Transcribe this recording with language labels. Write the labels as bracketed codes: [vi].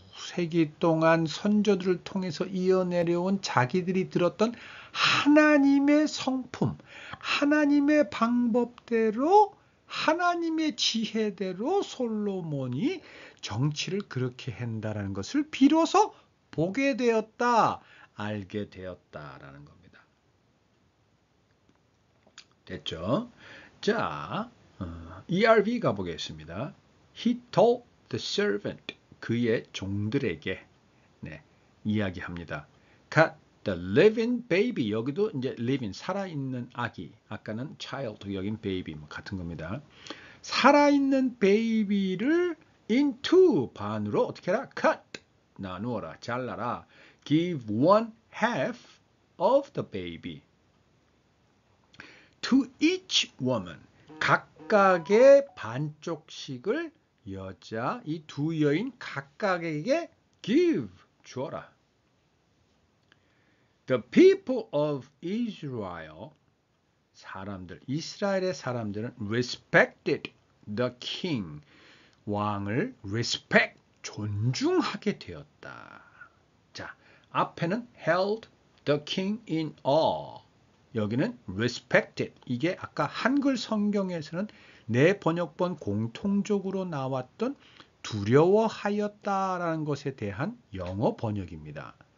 [ko] 세기 동안 선조들을 통해서 이어내려온 자기들이 들었던 하나님의 성품, 하나님의 방법대로, 하나님의 지혜대로 솔로몬이 정치를 그렇게 한다라는 것을 비로소 보게 되었다, 알게 되었다라는 겁니다. 됐죠? 자, ERV 가보겠습니다. [en] He told the servant, [ko] 그의 종들에게 이야기합니다. [en] Cut the living baby, [ko] 여기도 이제 living, 살아있는 아기, 아까는 child, 여긴 baby, 같은 겁니다. 살아있는 베이비를 into, 반으로 어떻게 해라? cut, 나누어라, 잘라라. [en] Give one half of the baby to each woman, [ko] 각각의 반쪽씩을 여자, 이 두 여인 각각에게 [en] give, [ko] 주어라. [en] The people of Israel, [ko] 사람들, 이스라엘의 사람들은 [en] respected the king, [ko] 왕을 [en] respect, [ko] 존중하게 되었다. 자, 앞에는 [en] held the king in awe, [ko] 여기는 respected, 이게 아까 한글 성경에서는 내 번역본 공통적으로 나왔던 두려워하였다라는 것에 대한 영어 번역입니다.